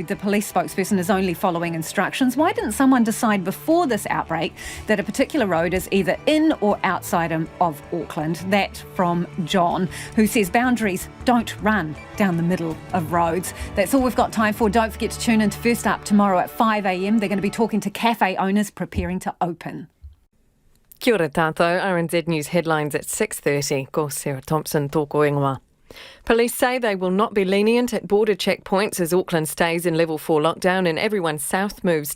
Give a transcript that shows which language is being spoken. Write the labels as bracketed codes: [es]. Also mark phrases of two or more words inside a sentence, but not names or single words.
[en] The police spokesperson is only following instructions. Why didn't someone decide before this outbreak that a particular road is either in or outside of Auckland? That from John, who says boundaries don't run down the middle of roads. That's all we've got time for. Don't forget to tune in to First Up tomorrow at 5 a.m. They're going to be talking to cafe owners preparing to open. [mi] Kia ora tātou, [en] RNZ News headlines at 6:30. [mi] Ko Sarah Thompson, tōko ingoa. [en] Police say they will not be lenient at border checkpoints as Auckland stays in level 4 lockdown and everyone south moves